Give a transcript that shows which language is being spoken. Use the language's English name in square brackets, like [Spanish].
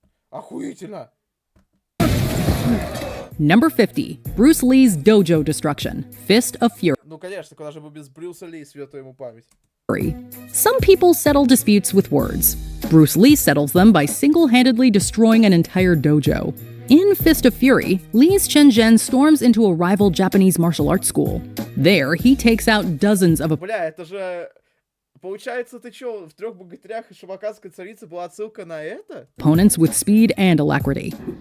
[Russian] Охуительно. [English] Number 50, Bruce Lee's Dojo Destruction, Fist of Fury. [Russian] Ну, конечно, куда же бы без Брюса Ли, светлая ему память. [English] Some people settle disputes with words. Bruce Lee settles them by single-handedly destroying an entire dojo. In Fist of Fury, Lee's Chen Zhen storms into a rival Japanese martial arts school. There, he takes out dozens of... [Russian] Бля, это же... Получается, ты чё, в «Трех богатырях» и «Шамаханской царице» была отсылка на это? [English] Opponents with speed and alacrity.